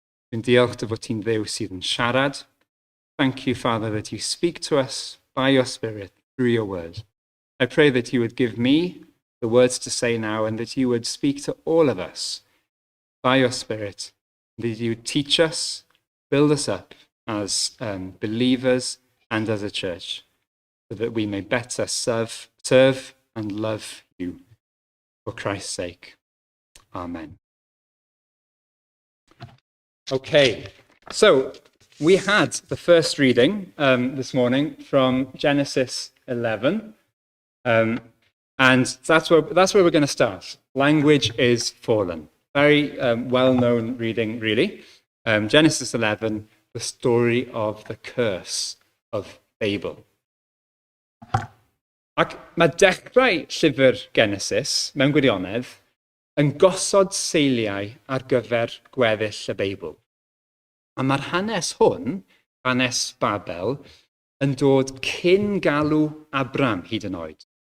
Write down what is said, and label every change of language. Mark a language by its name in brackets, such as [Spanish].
[Welsh] Dwi'n diolch dy fod ti'n Dduw sydd yn siarad. [English] Thank you, Father, that you speak to us by your Spirit through your word. I pray that you would give me the words to say now and that you would speak to all of us by your Spirit, that you would teach us, build us up as believers and as a church, so that we may better serve and love you for Christ's sake. Amen. Okay, so we had the first reading this morning from Genesis 11, and that's where we're going to start. Language is fallen. Very well-known reading, really. Genesis 11, the story of the curse of Babel. [Welsh] Ac mae dechrau llyfr Genesis, mewn gwirionedd, yn gosod seiliau ar gyfer gweddill y Beibl. A mae'r hanes hwn, hanes Babel, yn dod cyn galw Abram hyd yn oed.